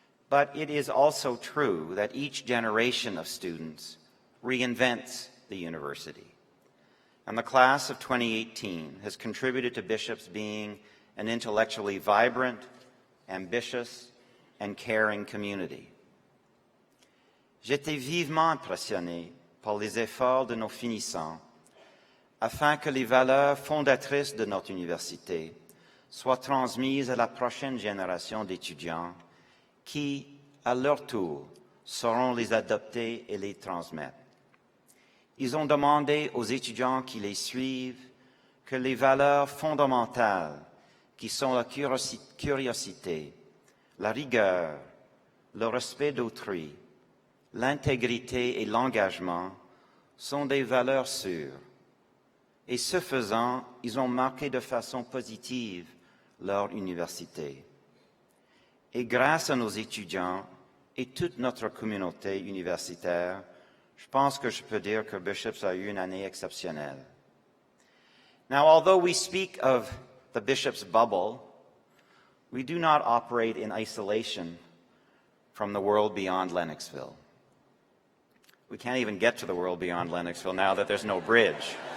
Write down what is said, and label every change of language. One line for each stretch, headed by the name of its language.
English: But it is also true that each generation of students reinvents the university. And the class of 2018 has contributed to Bishops being an intellectually vibrant, ambitious, and caring community.
French: J'étais vivement impressionné par les efforts de nos finissants afin que les valeurs fondatrices de notre université soient transmises à la prochaine génération d'étudiants qui, à leur tour, sauront les adopter et les transmettre. Ils ont demandé aux étudiants qui les suivent que les valeurs fondamentales qui sont la curiosité, la rigueur, le respect d'autrui, l'intégrité et l'engagement sont des valeurs sûres. Et ce faisant, ils ont marqué de façon positive leur université. Et grâce à nos étudiants et toute notre communauté universitaire, je pense que je peux dire que Bishops a eu une année exceptionnelle.
English: Now, although we speak of the Bishops' bubble, we do not operate in isolation from the world beyond Lennoxville. We can't even get to the world beyond Lennoxville now that there's no bridge.